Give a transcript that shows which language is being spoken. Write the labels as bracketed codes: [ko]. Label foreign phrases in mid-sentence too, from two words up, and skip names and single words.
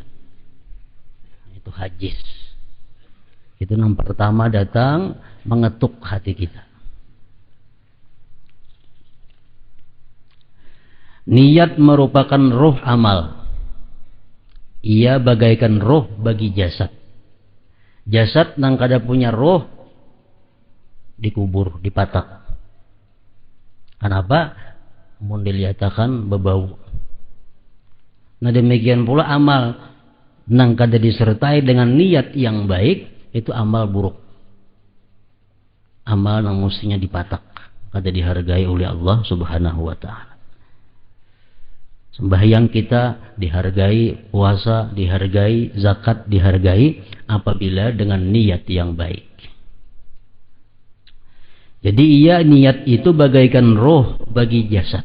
[id] Itu hajis. Itu yang pertama datang mengetuk hati kita. Niat merupakan ruh amal. Ia bagaikan ruh bagi jasad. [bjn] Jasad nang kada punya ruh dikubur, dipatak. Kenapa? Mun diliatakan bebau. [id] Nah demikian pula amal nang kada disertai dengan niat yang baik, itu amal buruk. [bjn] Amal nang mestinya dipatak, kada dihargai oleh Allah [ar] سبحانه وتعالى. [id] Sembahyang kita dihargai, puasa dihargai, zakat dihargai apabila dengan niat yang baik. Jadi niat itu bagaikan roh bagi jasad.